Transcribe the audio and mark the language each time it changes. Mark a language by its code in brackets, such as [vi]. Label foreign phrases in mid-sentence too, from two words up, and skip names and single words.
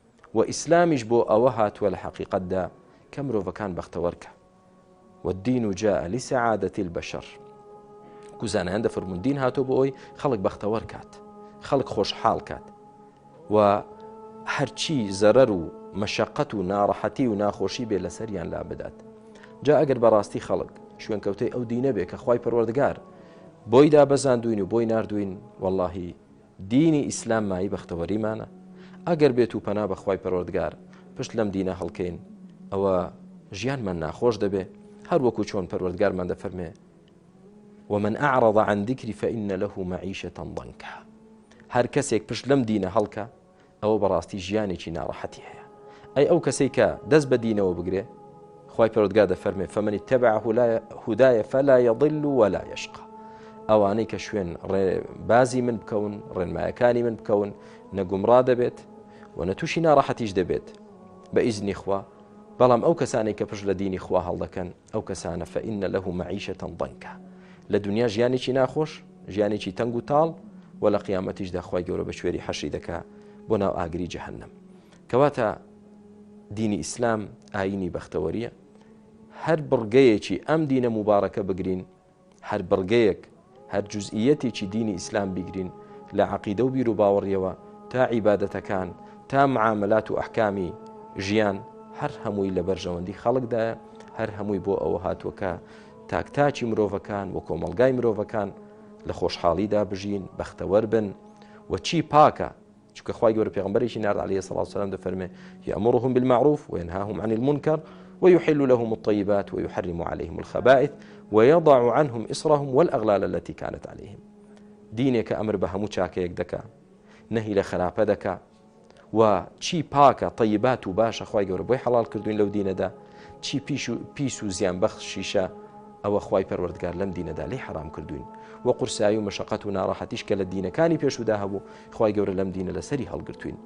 [ckb] و ئیسلامیش بۆ ئەوە هاتووە لە حەقیقەتدا کە مرۆڤەکان بەختەوەرکە [ar] والدین جاء لسعادة البشر [ckb] کوزانیان دەفەرمون دین هاتۆ بۆ ئەوی خەڵک بەختەوەر کات خەڵک خۆشحاڵ کات و هەرچی زەرەر و مەشەقەت و ناڕەحەتی و ناخۆشی بێ لەسەریان لا بدات. جا ئەگەر بەڕاستی خەڵک شوێنکەوتەی ئەو دینە بێ کە خوای پەروەردگار بۆی دابەزاندوین و بۆی ناردوین واللهی دینی ئیسلام مای بەختەوەریمانە. ئەگەر بێت و پەنا بە خوای پەروەردگار پشت لەم دینە هەڵکەین ئەوە ژیانمان ناخۆش دەبێ. هەر وەکو چۆن پەروەردگارمان دەفەرمێ [ar] ومن أعرض عن ذكري فإن له معيشة ضنكا. [ckb] هەر کەسێک پشت لەم دینە هەڵکە ئەوە بەڕاستی ژیانێکی ناڕەحەتی هەیە. ئەی ئەو کەسەی کە دەست بە دینەوە بگرێ خوای پەروەردگار دەفەرمێ [ar] فمن اتبع هداي فلا يضل ولا يشقى. [ckb] ئەوانەی کە شوێن ڕێبازی من بکەون ڕێنمایەکانی من بکەون نەگومڕا دەبێت و نەتووشی ناڕەحەتیش دەبێت بە ئیزنی خوا. بەڵام ئەو کەسانی کە پشت لە دینی خوا هەڵدەکەن ئەو کەسانە [ar] فإن له معيشة ضنكا. [ckb] لە دنیا ژیانێکی ناخۆش ژیانێکی تەنگ و تاڵ و لە قیامەتیشدا خوای گەورە بە شوێری حەشری دەکا بۆ ناو ئاگری جەهەنەم. کەواتە دینی ئیسلام ئاینی بەختەوەریە. هەر بڕگەیەکی ئەم دینە مبارەکە بگرین هەر بڕگەیەک هەر جزئیەتێکی دینی ئیسلام بگرین لە عەقیدە و بیر و باوەڕیەوە تا عیبادەتەکان تا معاملات و ئەحکامی ژیان هەر هەمووی لە بەرژەوەندی خەڵکدایە. هەر هەمووی بۆ ئەوە هاتووەکە تاکتاکی مرۆڤەکان و کۆمەڵگای مرۆڤەکان لە خۆشحاڵیدا بژین بەختەوەر بن و چی پاکە. چونکە خوای گەورە پێغەمبەرێکی نارد [ar] عەلەیهی سەڵات وسەلام دەفەرمێ یەأمۇرهم بالمعروف وينهاهم عن المنكر ويحل لهم الطيبات ويحرم عليهم الخبائث ويضع عنهم إصرهم والأغلال التي كانت عليهم. [ckb] دینێکە ئەمر بە هەموو چاکەیەک دەکا نەهی لە خراپە دەکا و چی پاکە طیبات و باشە خوای گەورە بۆی حەڵال کردوین لەو دینەدا. چی پیس و زیان بەخشیشە ئەوە خوای پەروەردگار لەم دینەدا لێی حرام کردوین و قورسایی و مەشەقەت و ناڕەحەتیش کە لە دینەکانی پێشودا هەبوو خوای گەورە لەم دینە لەسەری هەڵگرتوین.